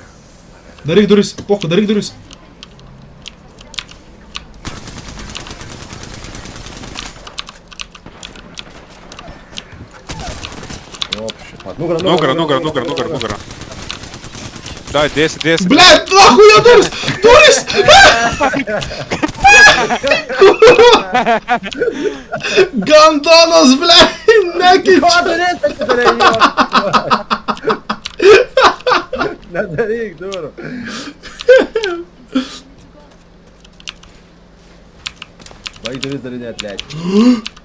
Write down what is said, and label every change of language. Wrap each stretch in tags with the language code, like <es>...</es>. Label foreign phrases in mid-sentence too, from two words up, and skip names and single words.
<lt>Daryk duris, pochu, daryk duris. O, šit. Nugarą. Dai, dėsi.</lt> <ru>Блядь, нахуй я</ru> <lt>duris! Duris! Gandonas, блядь, nekeičia! Nedaryk durų. Baig duris darinėt, leidžiu.</lt>